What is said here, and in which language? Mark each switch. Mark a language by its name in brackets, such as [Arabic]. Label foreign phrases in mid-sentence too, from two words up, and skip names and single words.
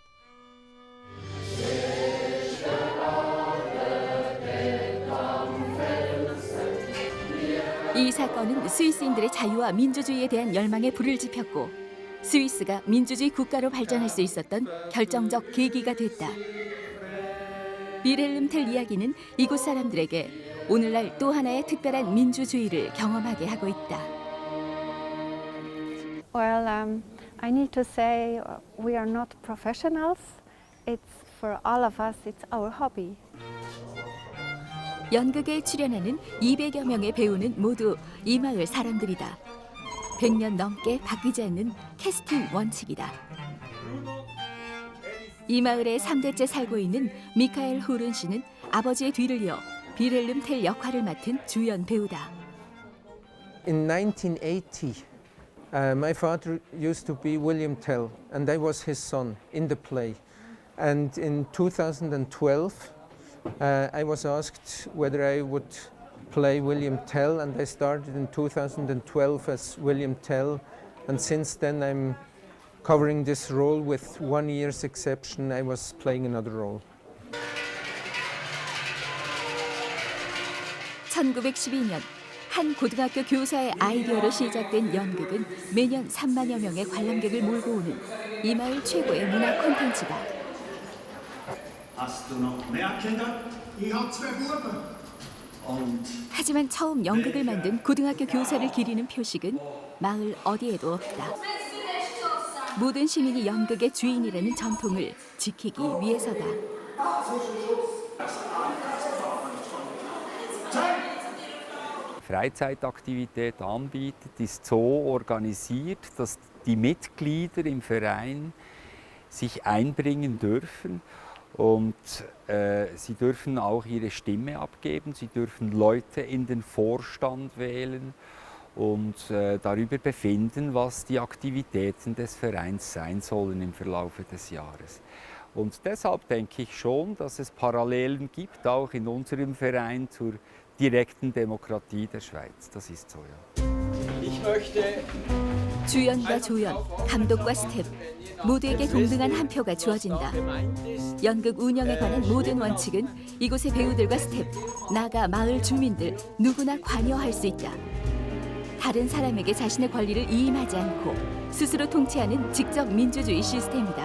[Korean] 이 사건은 스위스인들의 자유와 민주주의에 대한 열망에 불을 지폈고 스위스가 민주주의 국가로 발전할 수 있었던 결정적 계기가 됐다. 빌헬름 텔 이야기는 이곳 사람들에게 오늘날 또 하나의 특별한 민주주의를 경험하게 하고 있다. [English] Well, I need to say we are not professionals. It's for all of us. It's our hobby. [Korean] 연극에 출연하는 200여 명의 배우는 모두 이 마을 사람들이다. 100년 넘게 바뀌지 않는 캐스팅 원칙이다. 이 마을에 3대째 살고 있는 미카엘 후른 씨는 아버지의 뒤를 이어 빌헬름 텔 역할을 맡은 주연 배우다. [English] In 1980, my father used to be William Tell, and I was his son in the play. And in 2012, I was asked whether I would play William Tell, and I started in 2012 as William Tell, and since then I'm covering this role. With 1 year's exception, I was playing another role. [Korean] 1912년 한 고등학교 교사의 아이디어로 시작된 연극은 매년 3만여 명의 관람객을 몰고 오는 이 마을 최고의 문화 콘텐츠다. 하지만 처음 연극을 만든 고등학교 교사를 기리는 표식은 마을 어디에도 없다. 모든 시민이 연극의 주인이라는 전통을 지키기 위해서다. [German] Freizeitaktivität anbietet, ist so organisiert, dass die Mitglieder im Verein sich einbringen dürfen und sie dürfen auch ihre Stimme abgeben, sie dürfen Leute in den Vorstand wählen und darüber befinden, was die Aktivitäten des Vereins sein sollen im Verlaufe des Jahres. Und deshalb denke ich schon, dass es Parallelen gibt, auch in unserem Verein zur direkten Demokratie der Schweiz. Das ist so, ja. Ich möchte [Korean] 주연과 조연, 감독과 스텝 모두에게 동등한 한 표가 주어진다. 연극 운영에 관한 모든 원칙은 이곳의 배우들과 스텝, 나아가 마을 주민들 누구나 관여할 수 있다. 다른 사람에게 자신의 권리를 이임하지 않고 스스로 통치하는 직접 민주주의 시스템이다.